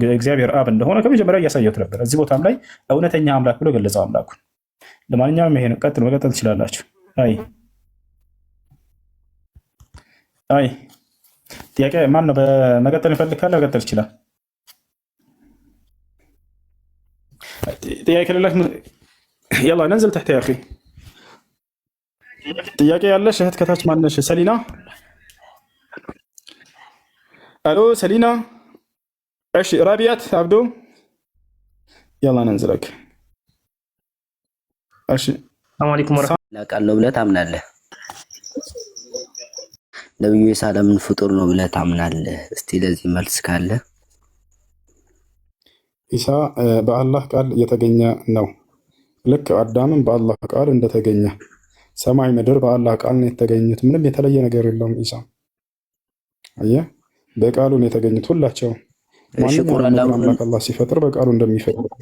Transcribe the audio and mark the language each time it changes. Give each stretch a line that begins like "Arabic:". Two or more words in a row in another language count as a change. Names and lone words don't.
Amharic: እግዚአብሔር አብ እንደሆነ ከመጀመሪያው እያሳየሁት ነበር። እዚህ ቦታም ላይ እውነተኛ አምላክ ብሎ ገለጸው አምላኩን። ለማንኛውም ይሄ ነው። መቀጠል ትችላላችሁ። አይ ጥያቄ ማን ነው? በመቀጠል ይፈልግ ካለ መቀጠል ይችላል። ጥያቄ ከሌለህ
Arabic: يلا ننزل تحت يا اخي
Amharic: ጥያቄ ያለሽ እህት ከታች ማነሽ?
Arabic: ሰሊና الو سلينا ايش رابيات عبدو يلا ننزلك ايش السلام عليكم ورحمه الله
Amharic: ቃለው ብለህ ታምናለህ? ነብዩ ኢሳ ለምን ፍጡር ነው ብለህ ታምናለህ? እስቲ ለዚህ መልስ ካለ። ኢሳ በአላህ ቃል የተገኘ ነው። ልክ አዳምን በአላህ ቃል እንደተገኘ ሰማይ ምድር በአላህ ቃል ነው የተገኙት። ምንም የተለየ ነገር የለውም። ኢሳ አየህ፣ በቃሉ ነው የተገኙት ሁላቸው። ማንኛውም አምላክ አላህ ሲፈጥር በቃሉ እንደሚፈጥር።